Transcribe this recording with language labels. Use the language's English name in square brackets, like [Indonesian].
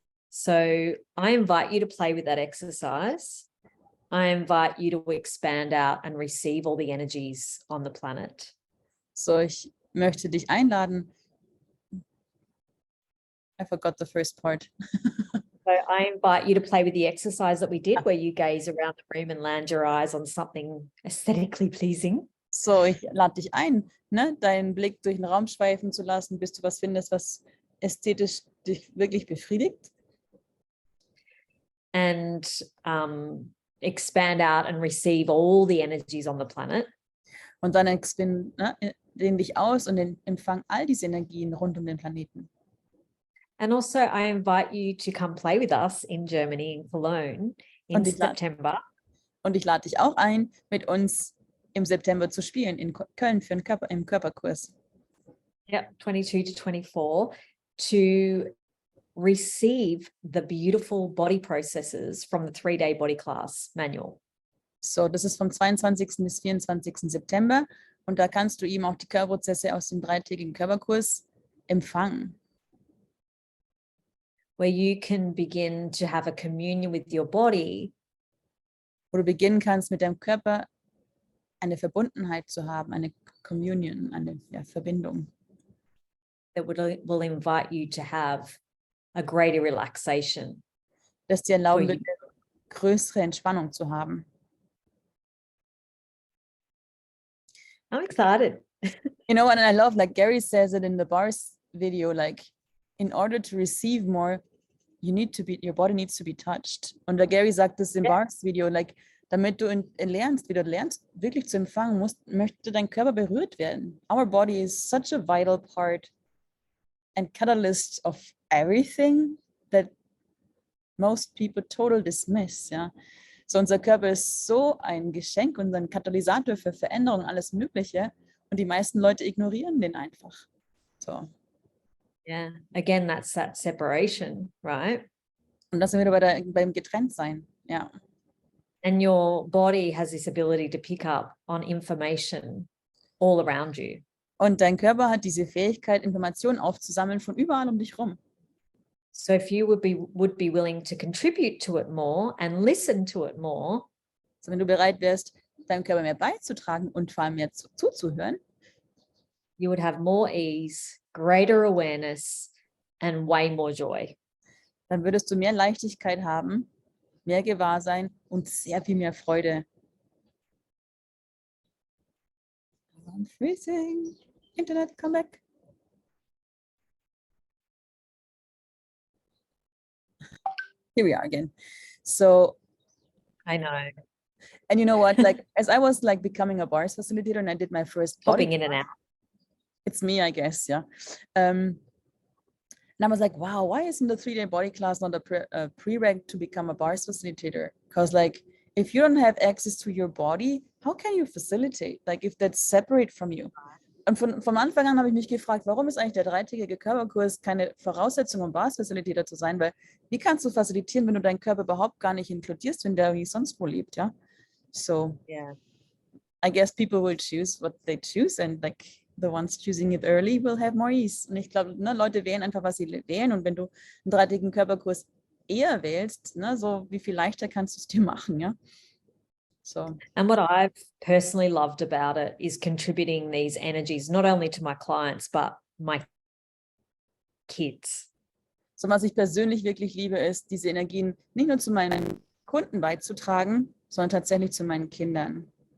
[English] So I invite you to play with that exercise. I invite you to expand out and receive all the energies on the planet. [German] So, ich möchte dich einladen. [English] I forgot the first part. So I invite you to play with the exercise that we did where you gaze around the room and land your eyes on something aesthetically pleasing. [German] So, ich lade dich ein, ne, deinen Blick durch den Raum schweifen zu lassen, bis du was findest, was ästhetisch dich wirklich befriedigt. [English] And expand out and receive all the energies on the planet. [German] Und dann dehn dich aus und empfang all diese Energien rund um den Planeten. [English] And also I invite you to come play with us in Germany, in Cologne, in September. [German] Und ich lade dich auch ein, mit uns im September zu spielen in Köln für einen Körperkurs. [English] Yep, 22 to 24, to receive the beautiful body processes from the 3-day body class manual. [German] So, das ist vom 22. bis 24. September und da kannst du eben auch die Körperprozesse aus dem 3-tägigen Körperkurs empfangen. [English] Where you can begin to have a communion with your body. [German] Wo du beginnen kannst, mit deinem Körper eine Verbundenheit zu haben, eine Communion, eine Verbindung. [English] That will invite you to have a greater relaxation. [German] Das dir erlauben wird, eine größere Entspannung zu haben. [English] I'm excited. You know what, and I love, like Gary says it in the bars video, like, in order to receive more, your body needs to be touched. [German] Und der Gary sagt das im Bars Video, like, damit du lernst, wirklich zu empfangen, möchte dein Körper berührt werden. [English] Our body is such a vital part and catalyst of everything that most people totally dismiss, ja. [German] So, unser Körper ist so ein Geschenk und ein Katalysator für Veränderung, alles Mögliche. Und die meisten Leute ignorieren den einfach. So. [English] Yeah, again, that's that separation, right? [German] Und das sind wir wieder beim Getrenntsein, ja. [English] And your body has this ability to pick up on information all around you. [German] Und dein Körper hat diese Fähigkeit, Informationen aufzusammeln von überall um dich rum. [English] So if you would be willing to contribute to it more and listen to it more. [German] So, wenn du bereit wärst, deinem Körper mehr beizutragen und vor allem mehr zuzuhören, [English] you would have more ease, greater awareness and way more joy. [German] Dann würdest du mehr Leichtigkeit haben, mehr Gewahrsein und sehr viel mehr Freude. [English] I'm freezing. Internet, come back. Here we are again. So I know. And you know what, like, as I was like becoming a bars facilitator and I did my first body Popping in and out. It's me, I guess, yeah. And I was like, wow, why isn't the 3-day body class not a prereq to become a bars facilitator? Because like, if you don't have access to your body, how can you facilitate? Like, if that's separate from you. [German] Und vom Anfang an habe ich mich gefragt, warum ist eigentlich der 3-tägige Körperkurs keine Voraussetzung, um Bars Facilitator zu sein? Weil wie kannst du facilitieren, wenn du deinen Körper überhaupt gar nicht inkludierst, wenn der wie sonst wo lebt, ja? So, yeah. [English] I guess people will choose what they choose and like the ones choosing it early will have more ease. [German] Und ich glaube, ne, Leute wählen einfach, was sie wählen. Und wenn du einen 3-tägigen Körperkurs eher wählst, ne, so wie viel leichter kannst du es dir machen, ja. So. [English] And what I've personally loved about it is contributing these energies not only to my clients, but my kids. [German] So, was ich persönlich wirklich liebe, ist, diese Energien nicht nur zu meinen Kunden beizutragen, sondern tatsächlich zu meinen Kindern.